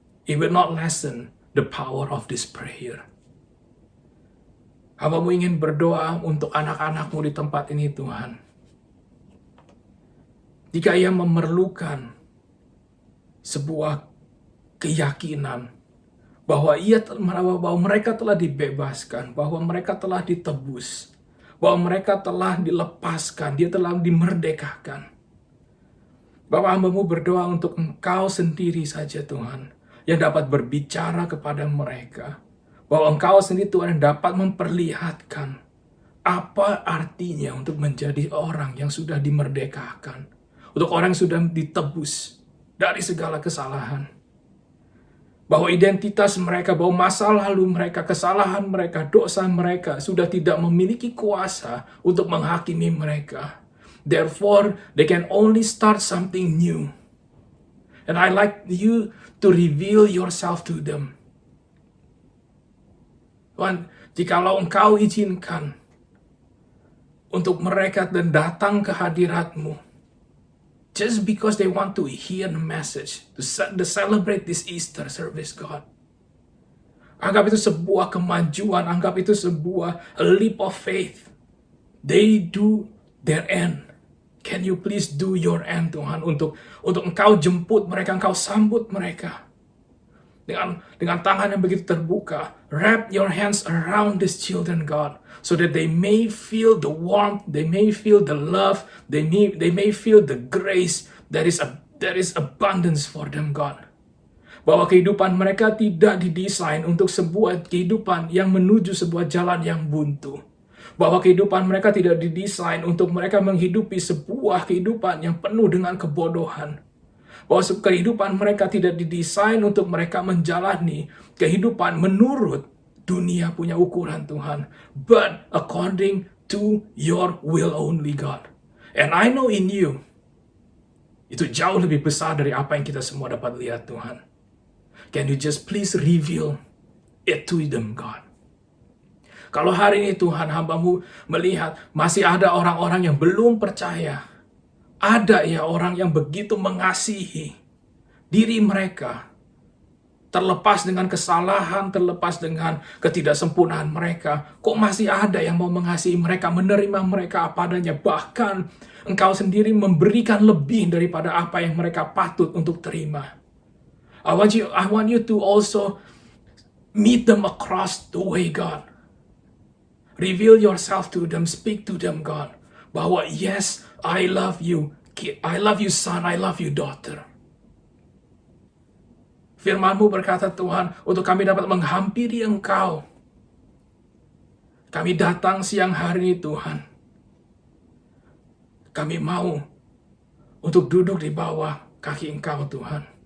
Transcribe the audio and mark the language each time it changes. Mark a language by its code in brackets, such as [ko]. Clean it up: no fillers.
[en] It will not lessen the power of this prayer. [id] Hamba-Mu ingin berdoa untuk anak-anak-Mu di tempat ini Tuhan. Jika ia memerlukan sebuah keyakinan bahwa mereka telah dibebaskan, bahwa mereka telah ditebus, bahwa mereka telah dilepaskan, dia telah dimerdekakan. Bapak, hamba-Mu berdoa untuk Engkau sendiri saja Tuhan, yang dapat berbicara kepada mereka. Bahwa Engkau sendiri Tuhan yang dapat memperlihatkan apa artinya untuk menjadi orang yang sudah dimerdekakan. Untuk orang yang sudah ditebus dari segala kesalahan. Bahwa identitas mereka, bahwa masa lalu mereka, kesalahan mereka, dosa mereka sudah tidak memiliki kuasa untuk menghakimi mereka. [en] Therefore, they can only start something new. And I like you to reveal yourself to them. [id] Tuhan, jikalau Engkau izinkan untuk mereka dan datang ke hadirat-Mu, [en] just because they want to hear the message, to celebrate this Easter service, God. [id] Anggap itu sebuah kemajuan, anggap itu sebuah [en] a leap of faith. They do their end. Can you please do your end, Tuhan, [id] untuk Engkau jemput mereka, Engkau sambut mereka. Dengan tangan yang begitu terbuka, [en] wrap your hands around these children, God, so that they may feel the warmth, they may feel the love, they may feel the grace that is abundance for them, God. [id] Bahwa kehidupan mereka tidak didesain untuk sebuah kehidupan yang menuju sebuah jalan yang buntu. Bahwa kehidupan mereka tidak didesain untuk mereka menghidupi sebuah kehidupan yang penuh dengan kebodohan. Bahwa kehidupan mereka tidak didesain untuk mereka menjalani kehidupan menurut dunia punya ukuran Tuhan. [en] But according to your will only, God. And I know in you, [id] itu jauh lebih besar dari apa yang kita semua dapat lihat, Tuhan. [en] Can you just please reveal it to them, God? [id] Kalau hari ini Tuhan, hamba-Mu melihat masih ada orang-orang yang belum percaya. Ada ya orang yang begitu mengasihi diri mereka, terlepas dengan kesalahan, terlepas dengan ketidaksempurnaan mereka. Kok masih ada yang mau mengasihi mereka, menerima mereka apa adanya. Bahkan Engkau sendiri memberikan lebih daripada apa yang mereka patut untuk terima. [en] I want you to also meet them across the way, God. Reveal yourself to them, speak to them, God. [id] Bahwa [en] yes, I love you. I love you, son. I love you, daughter. [id] Firman-Mu berkata Tuhan, untuk kami dapat menghampiri Engkau. Kami datang siang hari ini Tuhan. Kami mau untuk duduk di bawah kaki Engkau Tuhan.